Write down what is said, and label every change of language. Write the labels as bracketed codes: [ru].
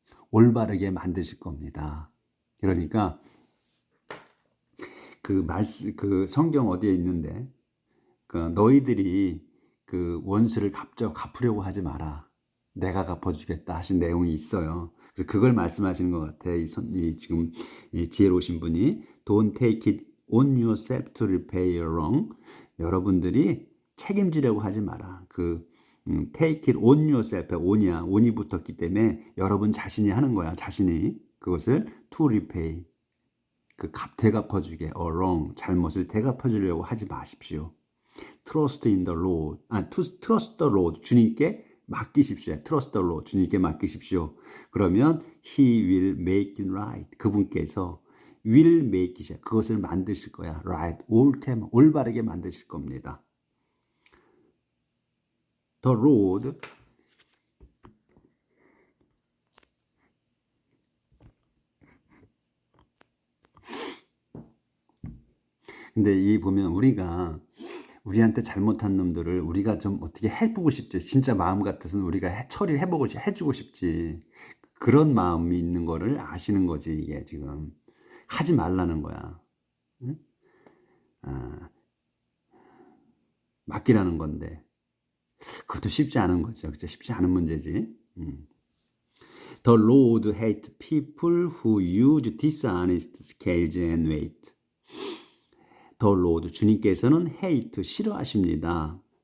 [ko] 올바르게 만드실 겁니다. 그러니까 그 성경 어디에 있는데 너희들이 그 원수를 갚으려고 하지 마라. 내가 갚아주겠다 하신 내용이 있어요. 그래서 그걸 말씀하시는 것 같아. 지금 지혜로우신 분이 [en] Don't take it on yourself to repay your wrong. [ko] 여러분들이 책임지려고 하지 마라. [en] take it on yourself [ko] 에 on이 붙었기 때문에 여러분 자신이 하는 거야. 자신이 그것을 [en] to repay. [ko] 되갚아주게, wrong, 잘못을 되갚아주려고 하지 마십시오. [en] Trust in the Lord. Trust the Lord. [ko] 주님께 맡기십시오. [en] Trust the Lord. [ko] 주님께 맡기십시오. 그러면 [en] He will make it right. [ko] 그분께서 [en] will make it. [ko] 그것을 만드실 거야. right. 올바르게 만드실 겁니다. [en] The Lord. [ko] 근데 보면 우리한테 잘못한 놈들을 우리가 좀 어떻게 해보고 싶지. 진짜 마음 같아서는 우리가 처리를 해주고 싶지. 그런 마음이 있는 거를 아시는 거지. 이게 지금 하지 말라는 거야. 응? 맡기라는 건데 그것도 쉽지 않은 거죠. 그렇죠? 쉽지 않은 문제지. [en] The Lord hates people who use dishonest scales and weight. The Lord, [ko] 주님께서는 hate, 싫어하십니다.